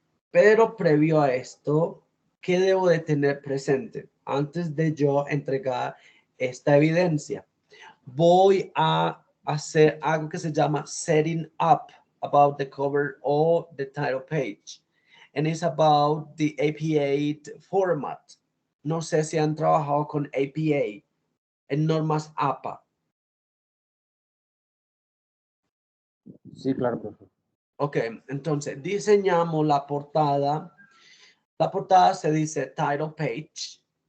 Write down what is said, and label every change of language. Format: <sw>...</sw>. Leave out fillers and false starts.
<es>Pero previo a esto, ¿qué debo de tener presente? Antes de yo entregar esta evidencia, voy a hacer algo que se llama</es> <en>setting up about the cover or the title page. And it's about the APA format.</en> <es>No sé si han trabajado con APA en normas APA. Sí, claro, profesor. Ok, entonces diseñamos la portada. La portada se dice title page.</es>